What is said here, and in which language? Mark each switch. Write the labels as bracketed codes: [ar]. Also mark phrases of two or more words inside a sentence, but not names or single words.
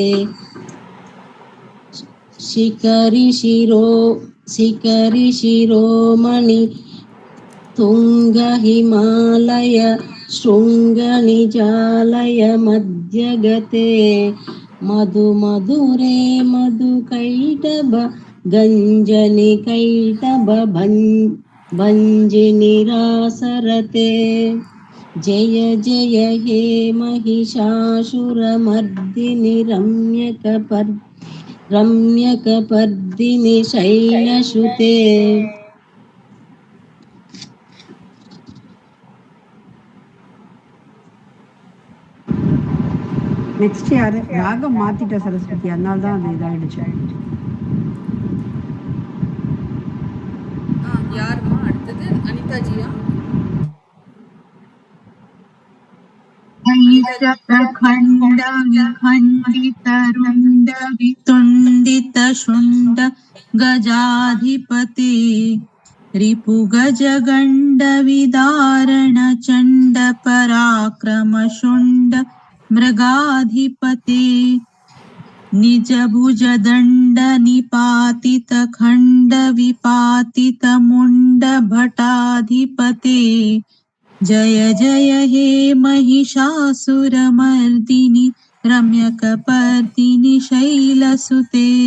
[sa] शिखरि शिरोमणि तुंग हिमालय शृंग निजालय मध्यगते मधु मधुरे मधु कैटभ गंजनि कैटभ भंजिनि रासरते जय जय हे महिषासुरमर्दिनि रम्यकपर्दिनि शैलसुते [ta] நெக்ஸ்ட் யாரு ராகம் மாத்திட்ட சரஸ்வதி, அதனால தான் அது இதாயிடுச்சு. யாருமா அடுத்தது? அனிதாஜியா? [sa] खण्ड विखण्डित रुण्ड वितुण्डित शुण्ड गजाधिपते रिपुगज गण्ड विदारण चण्ड पराक्रम शुण्ड मृगाधिपते निज भुज दण्ड निपातित खण्ड विपातित मुण्ड भटाधिपते जय जय हे महिषासुरमर्दिनि रम्यकपर्दिनि शैलसुते